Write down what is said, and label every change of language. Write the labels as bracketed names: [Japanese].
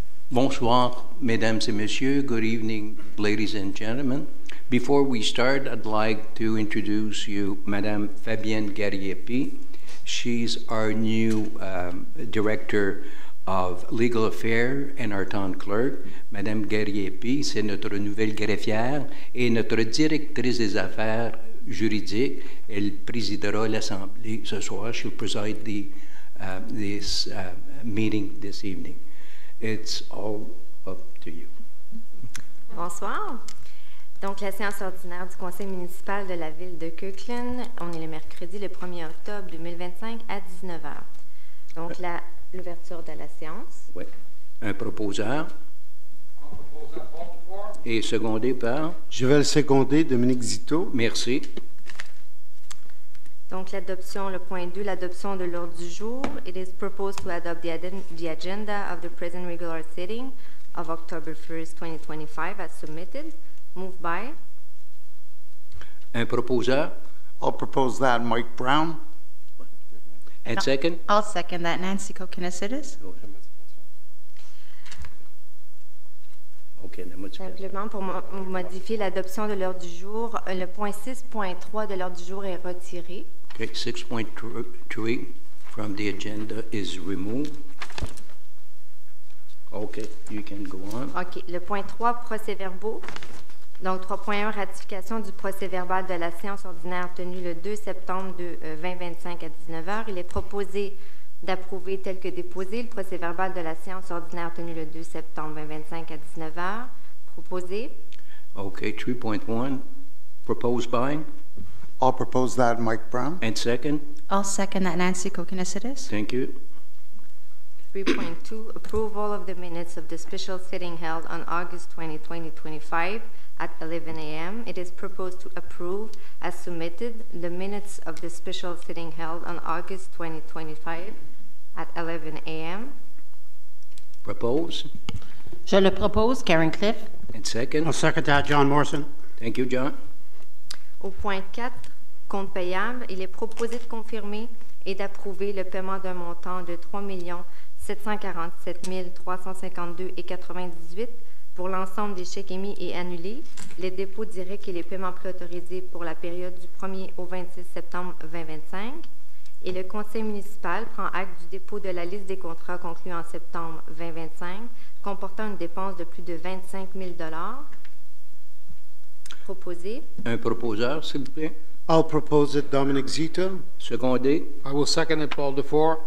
[French] Bonsoir, mesdames et messieurs. [English] Good evening, ladies and gentlemen. Before we start, I'd like to introduce you Madame Fabienne Gariepi. She's our new Director of Legal Affairs and our Town Clerk. [French] Madame Gariepi, c'est notre nouvelle greffière et notre directrice des affaires juridiques. Elle présidera l'Assemblée ce soir. [English] She'll preside this meeting this evening. It's all up to you. [French] Bonsoir. Donc, la séance ordinaire du Conseil municipal de la ville de Kirkland, on est le mercredi le 1er octobre 2025 à 19h. Donc, l'ouverture de la séance. Oui. Un proposeur. Et secondé par? Je vais le seconder, Dominique Zito. Merci. Donc, l'adoption, le point 2, l'adoption de l'ordre du jour. [English] It is proposed to adopt the agenda of the present regular sitting of October 1st, 2025 as submitted. Moved by? [French] Un proposeur. [English] I'll propose that, Mike Brown. And second? I'll second that, Nancy Kokonasides. OK. [French] Simplement pour modifier l'adoption de l'ordre du jour, le point 6.3 de l'ordre du jour est retiré. [English] Okay, 6.3 from the agenda is removed. OK, you can go on. OK. [French] Le point 3, procès-verbaux. Donc, 3.1, ratification du procès-verbal de la séance ordinaire tenue le 2 septembre 2025 à 19h. Il est proposé d'approuver tel que déposé le procès-verbal de la séance ordinaire tenue le 2 septembre 2025 à 19h. Proposé. [English] OK, 3.1, proposed by? I'll propose that, Mike Brown. And second? I'll second that, Nancy Kokonasides. Thank you. 3.2, approval of the minutes of the special sitting held on August 20, 2025 at 11 a.m. It is proposed to approve, as submitted, the minutes of the special sitting held on August 2025 at 11 a.m. Propose? [French] Je le propose, Karen Cliff. [English] And second? I'll second that, John Morrison. Thank you, John. [French] Au point 4, compte payable, il est proposé de confirmer et d'approuver le paiement d'un montant de 3 747 352,98 pour l'ensemble des chèques émis et annulés, les dépôts directs et les paiements préautorisés pour la période du 1er au 26 septembre 2025. Et le Conseil municipal prend acte du dépôt de la liste des contrats conclus en septembre 2025, comportant une dépense de plus de 25 000 $. Proposé. Un proposeur, s'il vous plaît. [English] I'll propose it, Dominic Zito. [French] Secondé. [English] I will second it, Paul DeFore.